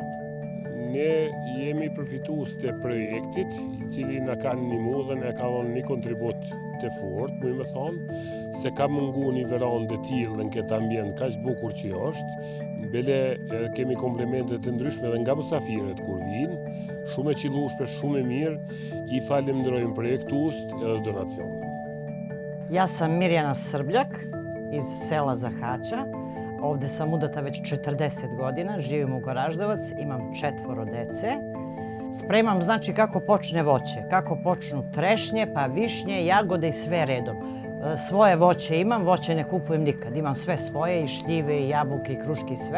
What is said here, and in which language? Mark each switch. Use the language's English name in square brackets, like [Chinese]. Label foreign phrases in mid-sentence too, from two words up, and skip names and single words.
[Albanian] Ne jemi përfitues të projektit, i cili na ka ndihmuar dhe na ka dhënë një kontribut të fortë, më thonë, se ka munguar një verandë të tillë në këtë ambient kaq bukur që është. Bele kemi komplemente të ndryshme edhe nga mysafirët kur vinë, shumë e qellueshme, shumë e mirë, i falenderojmë projektuesit edhe donacionin. [Serbian] Ja sam Mirjana Srbljak iz sela Zahaća. Ovde sam udata već 40 godina, živim u Goraždevac, imam 4 dece. Spremam znači kako počne voće, kako počnu trešnje, pa višnje, jagode i sve redom. Svoje voće imam, voće ne kupujem nikad, imam sve svoje, i šljive, i jabuke, i kruške, i sve.